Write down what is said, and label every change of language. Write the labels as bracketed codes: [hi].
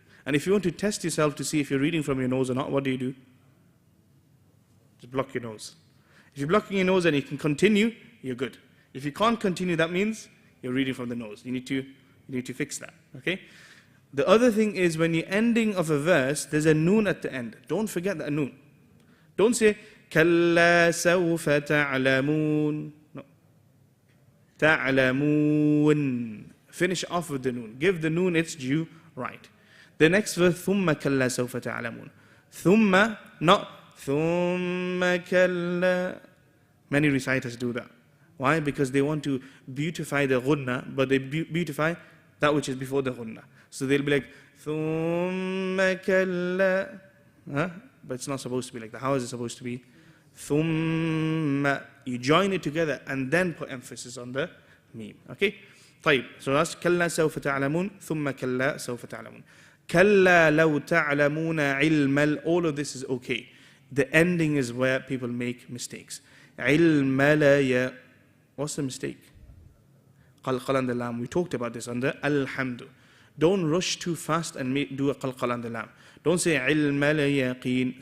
[en] And if you want to test yourself to see if you're reading from your nose or not, what do? Just block your nose. If you're blocking your nose and you can continue, you're good. If you can't continue, that means you're reading from the nose. You need to fix that, okay? The other thing is when you're ending of a verse, there's a noon at the end. Don't forget that noon. [ar] Don't say, كَلَّا سَوْفَ تَعْلَمُونَ. [en] No. [ar] تَعْلَمُونَ. [en] Finish off with the noon. Give the noon its due right. The next verse, [ar] ثُمَّ كَلَّا سَوْفَ تَعْلَمُونَ. ثُمَّ, [en] not [ar] ثُمَّ كَلَّا. [en] Many reciters do that. Why? Because they want to beautify the ghunna, but they beautify that which is before the ghunna. So they'll be like, [ar] ثُمَّ كَلَّا. [en] But it's not supposed to be like that. How is it supposed to be? ثُمَّ. You join it together and then put emphasis on the meme. Okay? So that's [ar] كَلَّا سَوْفَ تَعْلَمُونَ ثُمَّ كَلَّا سَوْفَ تَعْلَمُونَ. كَلَّا لَوْ تَعْلَمُونَ عِلْمَ. [en] All of this is okay. The ending is where people make mistakes. [ar] عِلْمَ لَيَا. [en] What's the mistake? قَلْقَلَ and the lam. We talked about this under Alhamdu. Don't rush too fast and do a qalqal and the lam. Don't say [ar] عِلْمَ لَيَقِينَ.